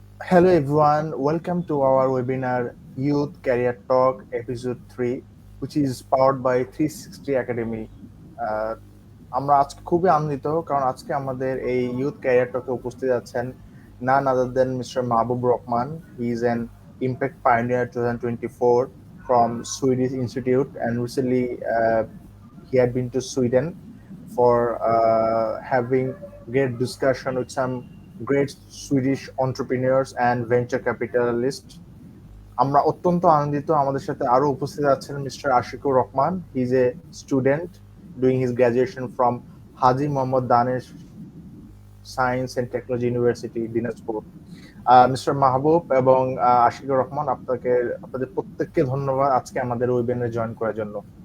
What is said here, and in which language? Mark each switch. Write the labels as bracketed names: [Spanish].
[English] Hello everyone, welcome to our webinar Youth Career Talk Episode 3, which is powered by 360 Academy. [Bangla] আহ, আমরা আজকে খুবই আনন্দিত কারণ আজকে আমাদের এই ইউথ ক্যারিয়ার টকে উপস্থিত আছেন [English] none other than Mr. Mahbub Rahman. He is an Impact Pioneer 2024 from Swedish Institute, and recently he had been to Sweden for having great discussion with some great Swedish entrepreneurs and venture capitalists. [Bangla] আমরা অত্যন্ত আনন্দিত আমাদের সাথে আরো উপস্থিত আছেন mister Ashikur Rahman. [English] He is a student doing his graduation from Haji Mohammad Danesh science and technology university Dinajpur. [Bangla] Mister মাহবুব এবং আশিকুর রহমান, আপনাদের প্রত্যেককে ধন্যবাদ আজকে আমাদের ওয়েবিনারে জয়েন করার জন্য.